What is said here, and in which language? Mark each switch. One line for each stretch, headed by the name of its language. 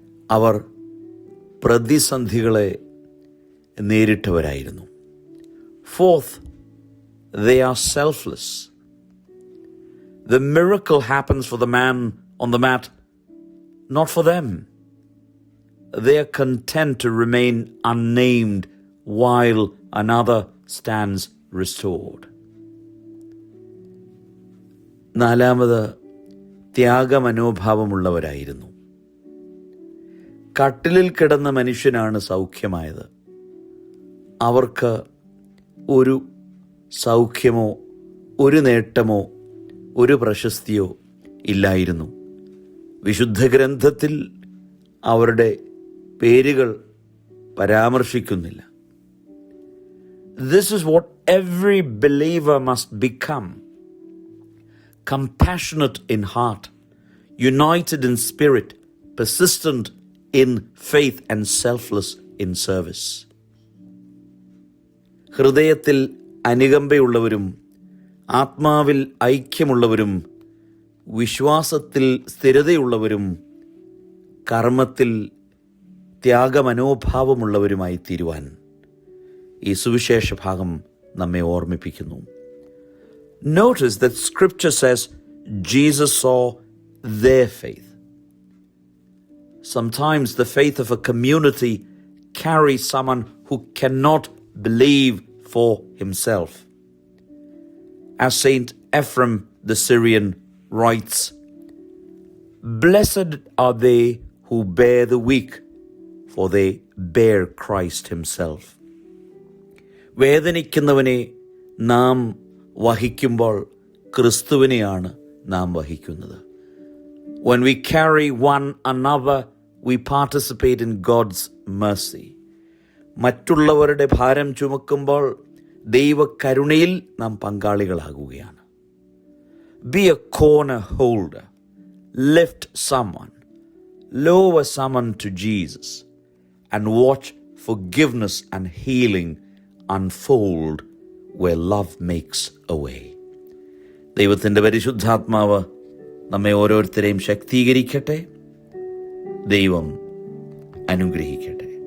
Malayalam: അവർ പ്രതിസന്ധികളെ നേരിട്ടവരായിരുന്നു.
English: Fourth, they are selfless. The miracle happens for the man on the mat, not for them. They are content to remain unnamed while another stands restored.
Malayalam: നാലാമത്, ത്യാഗമനോഭാവമുള്ളവരായിരുന്നു. കട്ടിലിൽ കിടന്ന മനുഷ്യനാണ് സൗഖ്യമായത്. അവർക്ക് ഒരു സൗഖ്യമോ ഒരു നേട്ടമോ ഒരു പ്രശസ്തിയോ ഇല്ലായിരുന്നു. വിശുദ്ധ ഗ്രന്ഥത്തിൽ അവരുടെ പേരുകൾ പരാമർശിക്കുന്നില്ല.
English: This is what every believer must become. Compassionate in heart, united in spirit, persistent in faith and selfless in service.
Malayalam: ഹൃദയത്തിൽ അനുകമ്പയുള്ളവരും ആത്മാവിൽ ഐക്യമുള്ളവരും വിശ്വാസത്തിൽ സ്ഥിരതയുള്ളവരും കർമ്മത്തിൽ ത്യാഗമനോഭാവമുള്ളവരുമായി തീരുവാൻ ഈ സുവിശേഷ ഭാഗം നമ്മെ ഓർമ്മിപ്പിക്കുന്നു.
English: Notice that scripture says Jesus saw their faith. Sometimes the faith of a community carries someone who cannot believe for himself. As Saint Ephraim the Syrian writes, "Blessed are they who bear the weak, for they bear Christ himself."
Malayalam: വേദനിക്കുന്നവനെ നാം വഹിക്കുമ്പോൾ ക്രിസ്തുവിനെയാണ് നാം വഹിക്കുന്നത്.
English: When we carry one another, we participate in God's mercy.
Malayalam: മറ്റുള്ളവരുടെ ഭാരം ചുമക്കുമ്പോൾ ദൈവകരുണയിൽ നാം പങ്കാളികളാകുകയാണ്.
English: Be a corner holder. Lift someone. Lower someone to Jesus. And watch forgiveness and healing unfold where love makes a way.
Malayalam: ദൈവത്തിൻ്റെ പരിശുദ്ധാത്മാവ് നമ്മെ ഓരോരുത്തരെയും ശക്തീകരിക്കട്ടെ. ദൈവം അനുഗ്രഹിക്കട്ടെ.